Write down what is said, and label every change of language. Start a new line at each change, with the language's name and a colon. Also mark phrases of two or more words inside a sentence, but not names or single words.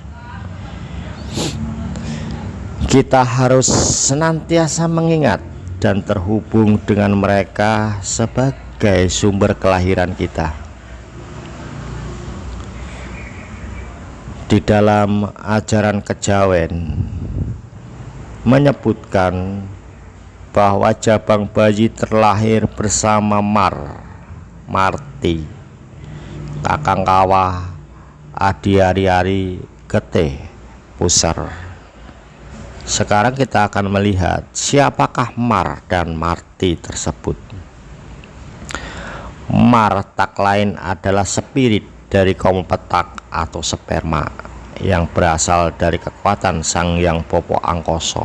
Indonesian: Kita harus senantiasa mengingat dan terhubung dengan mereka sebagai sumber kelahiran kita. Di dalam ajaran kejawen menyebutkan bahwa jabang bayi terlahir bersama Marti, kakang kawah, adi ari-ari, getih, pusar. Sekarang kita akan melihat siapakah Mar dan Marti tersebut. Mar tak lain adalah spirit dari komo petak atau sperma yang berasal dari kekuatan Sang Hyang Bopo Angkoso.